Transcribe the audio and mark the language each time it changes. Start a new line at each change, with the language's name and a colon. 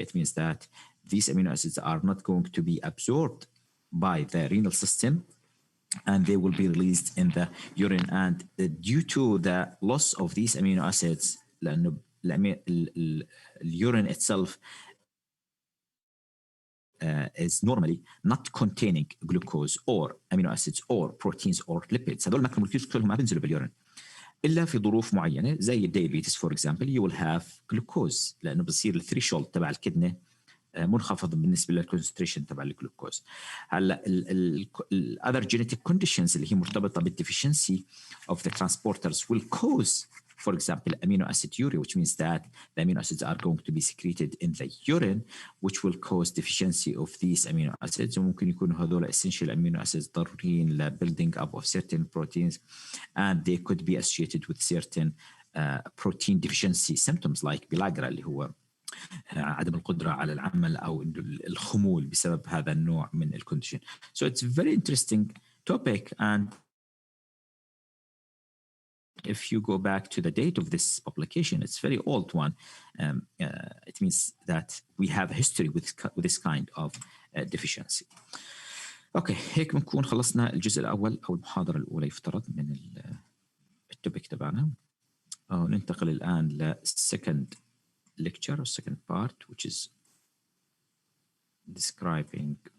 English: It means that these amino acids are not going to be absorbed by the renal system, and they will be released in the urine. And due to the loss of these amino acids, the urine itself is normally not containing glucose or amino acids or proteins or lipids.
Arabic: هذول الماكرومولكيولز كلهم ما بينزلوا باليورين الا في ظروف معينه زي الدايابيتس فور اكزامبل. يو ويل هاف جلوكوز لانه بصير الثريشولد تبع الكدنه منخفض بالنسبه للكونسنتريشن تبع الجلوكوز.
English: هلا الاذر genetic conditions اللي هي مرتبطه بالديفيشنسي of the transporters will cause, for example, amino acid urea, which means that the amino acids are going to be secreted in the urine, which will cause deficiency of these amino acids.
Arabic: وممكن يكونوا هذول essential amino acids ضروريين ل building up of certain proteins, and they could be associated with certain protein deficiency symptoms like pellagra اللي هو عدم القدرة على العمل أو الخمول بسبب هذا النوع من الكونديشن.
English: So it's a very interesting topic, and if you go back to the date of this publication, it's a very old one. It means that we have a history with this kind of deficiency.
Arabic: Okay, هيك بنكون خلصنا الجزء الأول أو المحاضرة الأولى يفترض من التوبيك تبعنا.
English: ننتقل الآن ل second lecture or second part, which is describing.